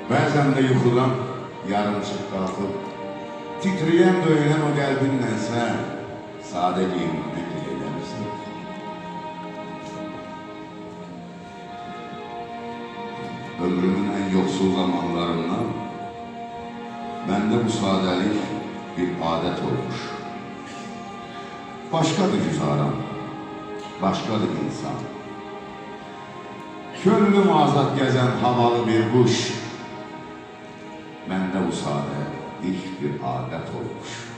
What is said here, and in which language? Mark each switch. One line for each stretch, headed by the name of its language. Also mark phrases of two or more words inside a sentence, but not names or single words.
Azerbaijani: Bəzən də yuxudan yarımçıq qalxıb, titriyən döyülən o qəlbinlə sən sadə geyimindən gil eyləmişsin. Ömrümün ən yoxsul zamanlarından məndə bu sadəlik bir adet olmuş.
Turkish: Başkadır güzaran, başkadır insan. Könlüm azad gezen havalı bir kuş.
Azerbaijani: Məndə bu sade ilk bir adet olmuş.